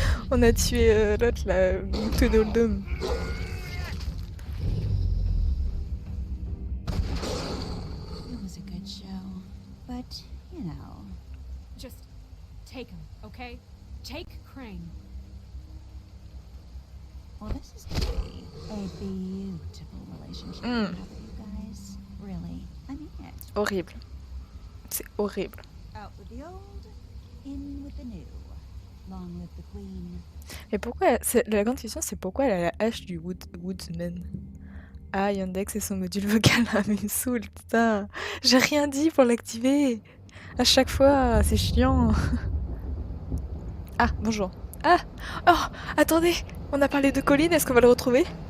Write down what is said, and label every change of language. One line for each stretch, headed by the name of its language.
French: on a tué l'autre, là, tout dans le dôme.
English: It was a good show, but, you know... Just take him, okay? Take Crane. Well, this is going to be a beautiful relationship with you guys. Really, I mean it.
French: Horrible. C'est horrible.
English: Out with the old, in with the new. Long live the queen.
French: Mais pourquoi... La grande question, c'est pourquoi elle a la hache du Woodsman. Ah, Yandex et son module vocal, là, mais il me saoule, putain. J'ai rien dit pour l'activer. À chaque fois, c'est chiant. Ah, bonjour. Ah, oh, attendez, on a parlé de Colin, est-ce qu'on va le retrouver?